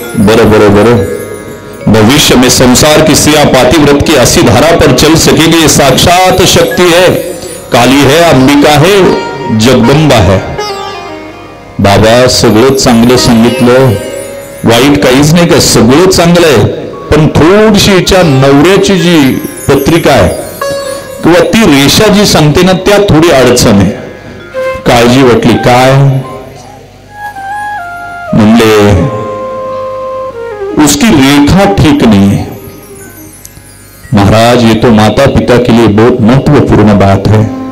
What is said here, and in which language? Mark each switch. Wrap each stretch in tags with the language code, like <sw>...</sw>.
<hi>बरोबर भविष्य में संसार की स्त्रियां पातिव्रत की असी धारा पर चल सकेगी. साक्षात शक्ति है, काली है, अंबिका है, जगदंबा है.</hi> <mr>बाबा सगळं चांगलं सांगितलं, वाईट काहीच नाही का, सगळं चांगलं आहे. पण थोडीशी हिच्या नवऱ्याची जी पत्रिका आहे किंवा ती रेषा जी सांगते ना त्यात थोडी अडचण आहे. काळजी वाटली. काय म्हणले,</mr> <hi>उसकी रेखा ठीक नहीं है. महाराज ये तो माता पिता के लिए बहुत महत्वपूर्ण बात है.</hi>